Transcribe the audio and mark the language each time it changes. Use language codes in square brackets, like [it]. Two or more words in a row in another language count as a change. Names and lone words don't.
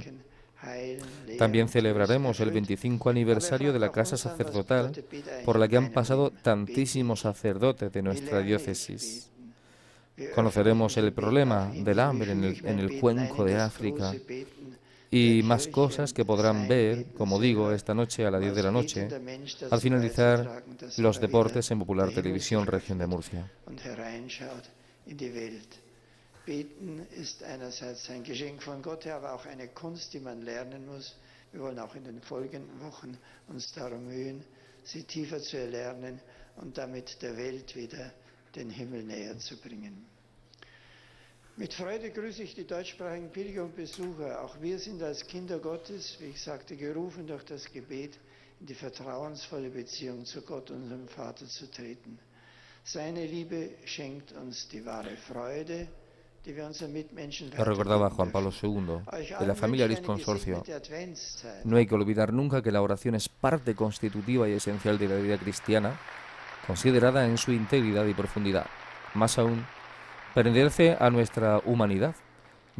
[es] También celebraremos el 25 aniversario de la Casa Sacerdotal, por la que han pasado tantísimos sacerdotes de nuestra diócesis. Conoceremos el problema del hambre en el cuenco de África y más cosas que podrán ver, como digo, esta noche a las 10 de la noche, al finalizar los deportes en Popular Televisión Región de Murcia. [de] Beten ist einerseits ein Geschenk von Gott her, aber auch eine Kunst, die man lernen muss. Wir wollen auch in den folgenden Wochen uns darum mühen, sie tiefer zu erlernen und damit der Welt wieder den Himmel näher zu bringen. Mit Freude grüße ich die deutschsprachigen Pilger und Besucher. Auch wir sind als Kinder Gottes, wie ich sagte, gerufen, durch das Gebet in die vertrauensvolle Beziehung zu Gott, unserem Vater, zu treten. Seine Liebe schenkt uns die wahre Freude. [es] Lo recordaba Juan Pablo II, de la familia Luis Consorcio. No hay que olvidar nunca que la oración es parte constitutiva y esencial de la vida cristiana, considerada en su integridad y profundidad. Más aún, pertenece a nuestra humanidad.